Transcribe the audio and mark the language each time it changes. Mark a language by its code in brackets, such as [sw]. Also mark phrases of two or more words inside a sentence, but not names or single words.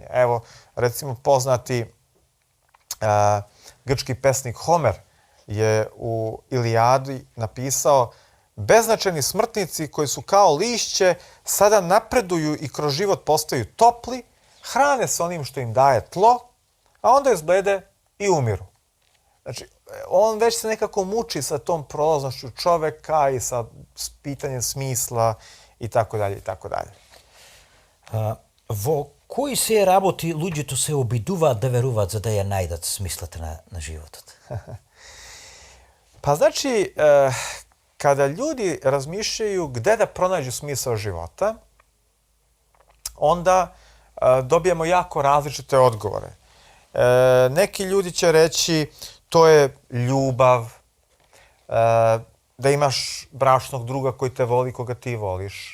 [sr] Evo, recimo poznati grčki pesnik Homer je u Ilijadi napisao beznačajni smrtnici koji su kao lišće sada napreduju i kroz život postaju topli, hrane se onim što im daje tlo, a onda izblede i umiru. Znači, on već se nekako muči sa tom prolaznošću čoveka i sa pitanjem smisla i tako dalje i tako dalje. [mk] Во кои се работи луѓето се обидуваат да веруваат за да ја најдат смислата на животот? [sr] Pa znači, kada ljudi razmišljaju gde da pronađu smisao života, onda dobijemo jako različite odgovore. Neki ljudi će reći to je ljubav, da imaš bračnog druga koji te voli, koga ti voliš.